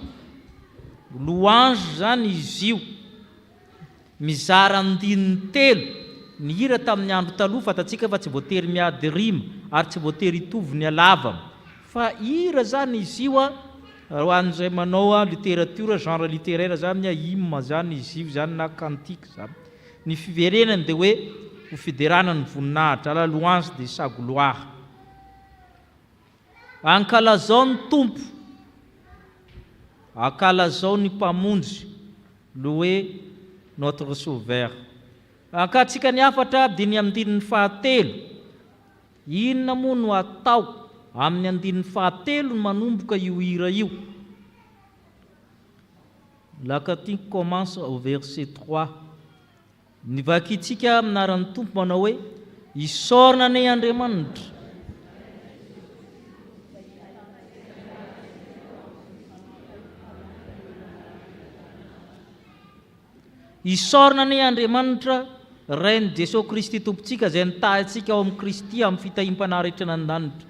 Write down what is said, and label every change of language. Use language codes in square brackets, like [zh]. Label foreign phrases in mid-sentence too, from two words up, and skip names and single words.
[mg] Louange zany izy io. Mizara andininy telo. Ny hira tamin'ny andro taloha fatatsika fa tsy voatery miady rima ary tsy voatery hitovy ny halavana. Fa hira zany izy io ho an'izay manao [fr] littérature genre littéraire [mg] zany hymne zany izy io zany na cantique zany. Ny fiverenany dia hoe ho fiderana ny voninahitra, [fr] la louange de sa gloire. [mg] Ankalazao ny tompo, ankalazao ny mpamonjy, [fr] louer notre sauveur. [mg] Ankatsika ny afatra dia ny andininy fahatelo. Inona moa no atao amin'ny andininy fahatelo no manomboka io hira io? [fr] La cantique commence au verset 3. [mg] Ny vakitsika aminaran'ny tompo manao hoe isaorana ny Andriamanitra. Isaorana ny Andriamanitra Reiny Jesosy Kristy tompontsika izay nitahintsika ao amin'ny Kristy amin'ny fitahiam-panahy rehetra nan-danitra.